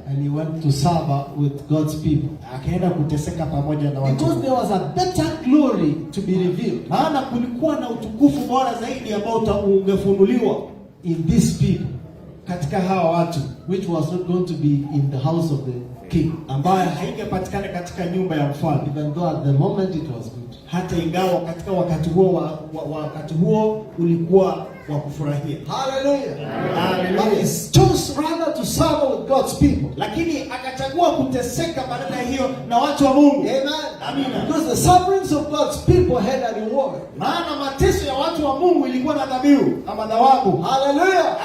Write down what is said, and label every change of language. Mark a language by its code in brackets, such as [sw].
[en] And he went to serve with God's people. [sw] Akaenda kuteseka pamoja na watu. [en] Because there was a better glory to be revealed. [sw] Maana kulikuwa na utukufu bora zaidi ambao ungefunuliwa [en] in these people, [sw] katika hawa watu, [en] which was not going to be in the house of the king, [sw] ambayo haingepatikana katika nyumba ya mfalme. [en] Even though at the moment it was good. [sw] Hata ingawa katika wakati huo ulikuwa wa kufurahia. [en] Hallelujah. Hallelujah. But he chose rather to serve with God's people. [sw] Lakini akachagua kuteseka badala hiyo na watu wa Mungu. [en] Amen. [sw] Amina. [en] Because the sufferings of God's people had a reward. [sw] Maana mateso ya watu wa Mungu ilikuwa na dhabihu ama thawabu. [en] Hallelujah.